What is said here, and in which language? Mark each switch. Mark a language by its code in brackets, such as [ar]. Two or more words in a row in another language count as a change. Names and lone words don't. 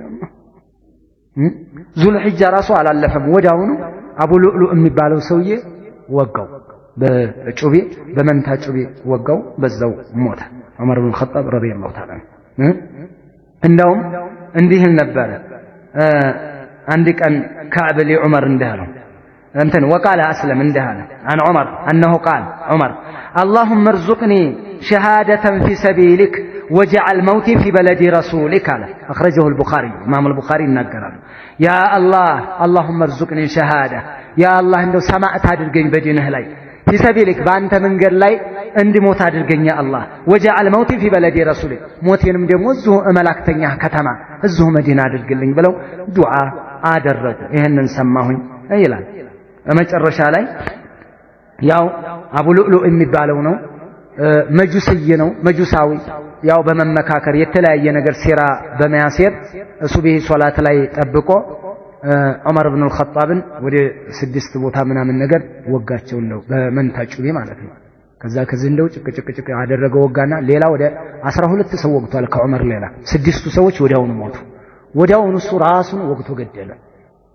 [am] ዙልሒጃ ራሱ አላለፈም። ወዲያውኑ አቡ ሉዕሉዕ የሚባለው ሰውዬ ወጋው፣ በጩቤ በመንታ ጩቤ ወጋው፣ በዛው ሞተ። ዑመር ኢብኑ አልኸጣብ [ar] رضي الله تعالى [am] እንደውም እንዲህ ነበረ። አንድ ቀን ከዕብ ለዑመር እንዳለው እንትን ወቃለ አስለም እንዳለ [ar] عن عمر أنه قال عمر اللهم ارزقني شهادة في سبيلك وجعل موتي في بلد رسولك قال أخرجه البخاري إمام البخاري ይናገራል። يا الله اللهم ارزقني شهادة يا الله [am] እንደው ሰማዕት አድርገኝ በዲንህ ላይ [ar] في سبيلك [am] በአንተ መንገድ ላይ እንድሞት አድርገኝ [ar] يا الله وجعل موتي في بلد رسولك [am] ሞቴንም ደግሞ እዚሁ መላእክተኛ ከተማ እዚሁ መዲና አድርግልኝ ብለው ዱዓ አደረጉ። ይሄንን ሰማሁኝ ይላል። በመጨረሻ ላይ ያው አቡ ሉዕሉዕ የሚባለው ነው፣ መጁስይ ነው፣ መጁሳዊ ያው በመመካከር የተለያየ ነገር ሴራ በመያሴር ሱብሂ ሶላት ላይ ጠብቆ ዑመር ኢብኑ አልኸጣብን ወደ 6 ቦታ ምናምን ነገር ወጋቸው ነው በመንታ ጩቤ ማለት ነው። ከዚህ እንደው ጭቅጭቅ አደረገ ወጋና ሌላ ወደ 12 ሰው ወግቷል ከዑመር ሌላ 6ቱ ሰዎች ወዲያውኑ ሞቱ። ወዲያውኑ እሱ ራሱን ወግቶ ገደለ።